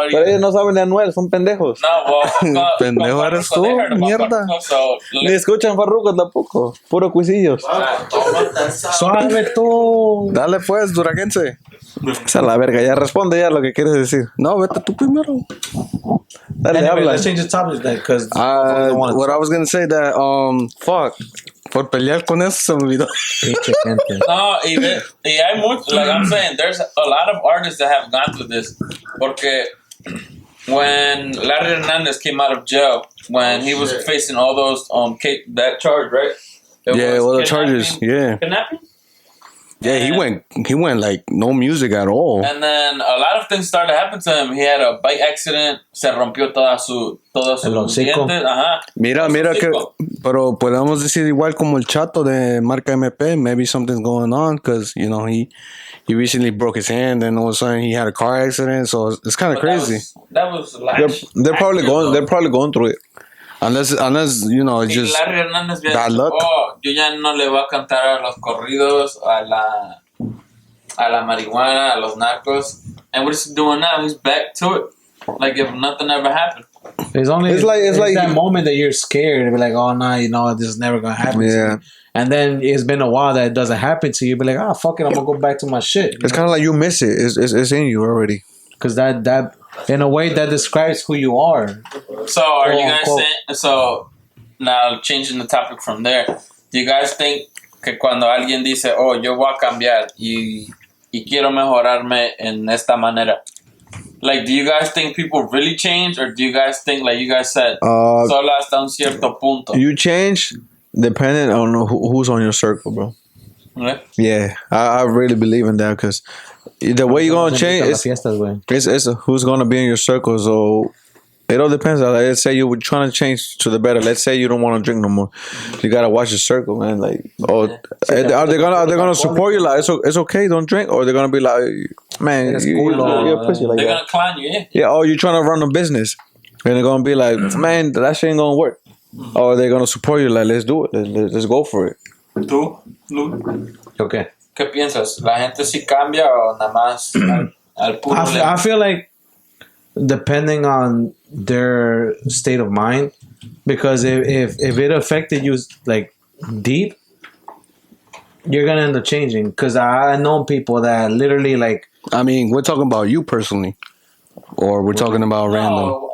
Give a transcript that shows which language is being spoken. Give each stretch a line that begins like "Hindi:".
Spanish: Pero ellos no saben de Anuel, son pendejos. No, pendejo eres tú, mierda. Ni escuchan Farruko tampoco. Puro cuisillos. Suave tú. Dale pues, duraquense. Esa es la verga, ya responde ya lo que quieres decir. No, vete tú primero. Dale,
English: anyway,
Spanish: habla.
English: let's change the topic because what I was gonna say that fuck,
Spanish: por pelear con eso se me olvidó. No, y hay mucho,
English: like I'm saying, there's a lot of artists that have gone through this. Porque when Larry Hernandez came out of jail, when he was facing all those that charge, right? The charges, kidnapping. Yeah, he went like no music at all. And then a lot of things started happening to him. He had a bike accident,
Spanish: se rompió todos sus dientes. Ajá. Mira que, pero podemos decir igual como el Chato de marca MP,
English: maybe something's going on because he recently broke his hand and all of a sudden he had a car accident, so it's kind of crazy. That was last. They're probably going through it. Unless it's just Larry Hernandez bad luck.
Spanish: Yo ya no le voy a cantar a los corridos, a la marihuana, a los narcos.
English: And what is he doing now? He's back to it, like if nothing ever happened. It's like that moment that you're scared to be like, oh no, this is never gonna happen. Yeah. To me. And then it's been a while that it doesn't happen to you. Be like, fuck it, I'm gonna go back to my shit. It's kind of like you miss it. It's in you already. Because that in a way that describes who you are. So are you guys saying? So now changing the topic from there, do you guys think
Spanish: que cuando alguien dice, oh, yo voy a cambiar y quiero mejorarme en esta manera?
English: Like, do you guys think people really change, or do you guys think, like you guys said,
Spanish: solo hasta un cierto punto?
English: You change depending on who's on your circle, bro. Right? Yeah, I really believe in that because the way you're gonna change it's who's gonna be in your circle. So it all depends. Let's say you're trying to change to the better. Let's say you don't want to drink no more. You gotta watch your circle, man. Like, are they gonna support you? Like, it's okay, don't drink, or they're gonna be like, man, you're a pussy. Like, they're gonna clown you, yeah. Or you're trying to run a business, and they're gonna be like, man, that shit ain't gonna work. Or they're gonna support you, like, let's do it, let's go for it.
Spanish: ¿Tú, Lu?
English: Okay.
Spanish: ¿Qué piensas? ¿La gente sí cambia o nada más al puro?
English: I feel like depending on their state of mind, because if it affected you like deep, you're gonna end up changing. Because I know people that literally like. I mean, we're talking about you personally, or we're talking about random.